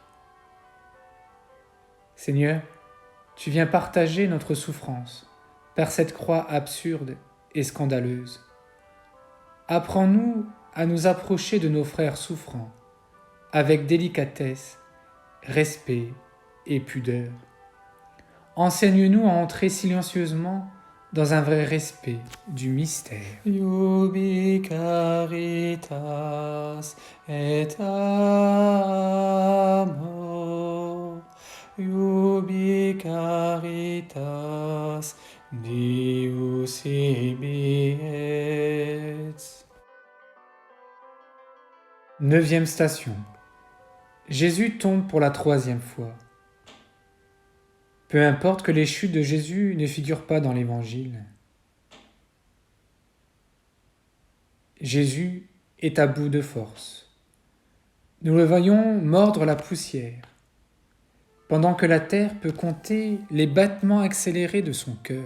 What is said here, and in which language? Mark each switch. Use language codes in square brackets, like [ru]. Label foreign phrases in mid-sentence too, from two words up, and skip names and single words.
[fr] Seigneur, tu viens partager notre souffrance, par cette croix absurde et scandaleuse. Apprends-nous à nous approcher de nos frères souffrants, avec délicatesse, respect et pudeur. Enseigne-nous à entrer silencieusement dans un vrai respect du mystère. [la] Iubi caritas et amor. Iubi caritas Deus ibi et. [fr] 9e station. Jésus tombe pour la 3e fois. Peu importe que les chutes de Jésus ne figurent pas dans l'Évangile. Jésus est à bout de force. Nous le voyons mordre la poussière, pendant que la terre peut compter les battements accélérés de son cœur.